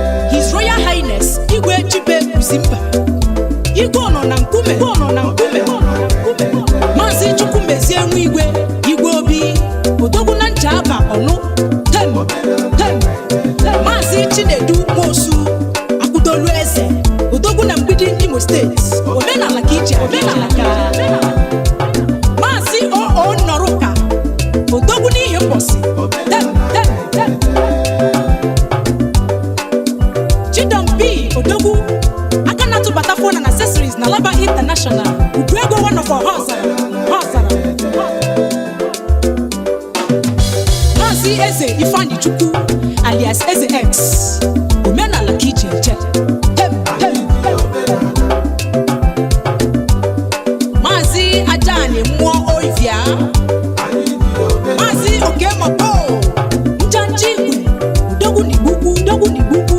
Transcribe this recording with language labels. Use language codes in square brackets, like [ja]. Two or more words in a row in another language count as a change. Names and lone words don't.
[en] His Royal Highness, [ig] Igwe Chibe Uzimba, Igwe ọ nọ na nkume, Igwe ọ nọ na nkume, Maazị Chukwumezie Nwa Igwe, Igwe Obi, Odogwu na Ncha Aba Ọlụ, Tem, Tem. Maazị Chinedu Nwosu, Akwụdolu Eze, Odogwu na Mgbidi, Imo State. Omenala ka ije, omenala ka. Maazị O O Nnoruka, Odogwu n'ihi mbosi. Dem, dem, dem. Chidom B. Odogwu, aka na-atụbata [en] phone and accessories [ig] na Laba International. Ugo ego [en] one of our hustle, hustle. [ig] Maazị Eze Ifeanyi Chukwu, alias Eze X, omenala ka ije eje. Hem, hem, hem. Maazị Ajani Mmụọ Oivia, Maazị Oke Mapo, Njanji Igwe, Odogwu n'Igbo Ukwu, Odogwu n'Igbo Ukwu.